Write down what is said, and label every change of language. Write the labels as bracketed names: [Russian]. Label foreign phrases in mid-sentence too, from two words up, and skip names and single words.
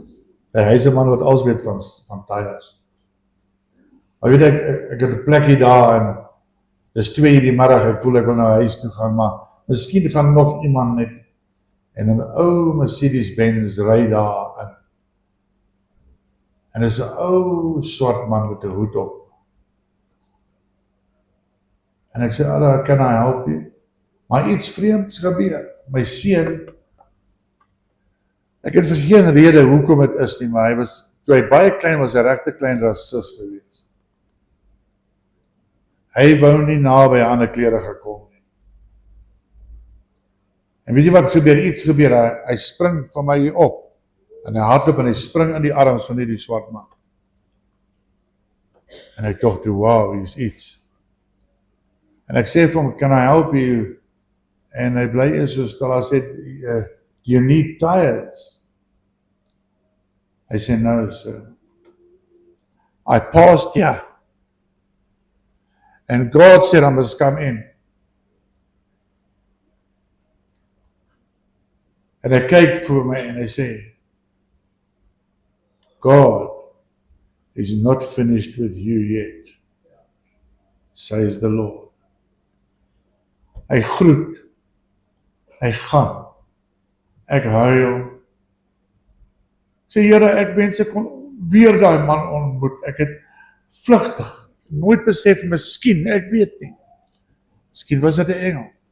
[Afrikaans] Hy is 'n man wat alles weet van tyres. Maar weet ek het 'n plekkie daar, en dis 2:00 die middag, ek voel ek wil na huis toe gaan, maar Miskien gaan nog iemand net, en 'n ou Mercedes-Benz ry daar in. En is 'n ou swart man met 'n hoed op. En ek sê, [English] can I help you? [Afrikaans] Maar iets vreemds gebeur. My seun, ek het vir geen rede hoekom dit is nie, maar toe hy baie klein was, 'n regte klein rasis gewees. Hy wou nie naby ander klere gekom nie. En weet jy wat gebeur? Iets gebeur, hy spring van my op, en hy hardloop en hy spring in die arms van die swart man. En ek dink toe, wow, hier's iets. En ek sê vir hom, [English] can I help you? [Afrikaans] En hy bly so stil, hy sê, [English] you need tires. [Afrikaans] Hy sê, [English] no, sir. I passed here. And God said I must come in. [Afrikaans] En hy kyk vir my en hy sê, [English] God is not finished with you yet, says the Lord. [Afrikaans] Hy groet, hy gaan, ek huil. Sê, Here, ek wens ek kon weer daai man ontmoet. Ek het vlugtig, nooit besef, miskien, ek weet nie. Miskien was dit 'n engel.